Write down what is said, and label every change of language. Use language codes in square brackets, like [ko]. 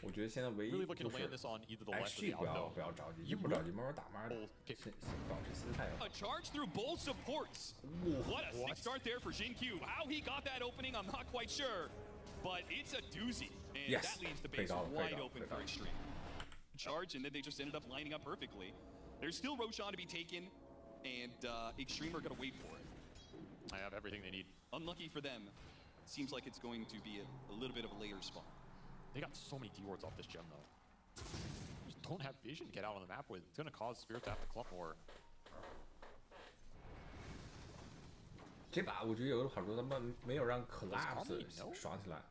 [zh] 我觉得现在唯一就是，H 不要着急，一不着急，慢慢打，慢慢保持心态。 [en] A charge through both supports. What a sick start there for Jin-Q. How he got that opening, I'm not quite sure, but it's a doozy, and that leaves the base wide open for Extreme. Charge, and then they just ended up lining up perfectly. There's still Roshan to be taken, and Extreme are going to wait for it. I have everything they need. Unlucky for them. Seems like it's going to be a little bit of a later spawn. They got so many D-wards off this gem, though. Just don't have vision to get out on the map with. It's going to cause Spirit to have to clump more. [zh] 这把我觉得有个好处，他们没有让 Collapse 爽起来。